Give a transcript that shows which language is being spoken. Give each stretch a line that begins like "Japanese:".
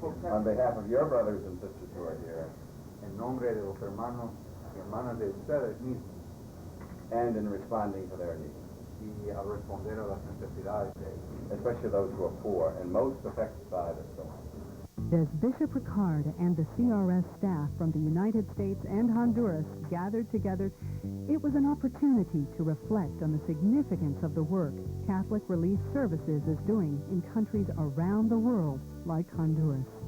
English: On behalf of your brothers and sisters who are here.
Spanish: En nombre de los hermanos y hermanas de ustedes mismos.
English: And in responding to their needs.
Spanish: Y a responder a las necesidades de ellos.
English: Especially those who are poor and most affected by the storm. As Bishop Ricard and the CRS staff from the United States and Honduras gathered together, it was an opportunity to reflect on the significance of the work Catholic Relief Services is doing in countries around the world like Honduras.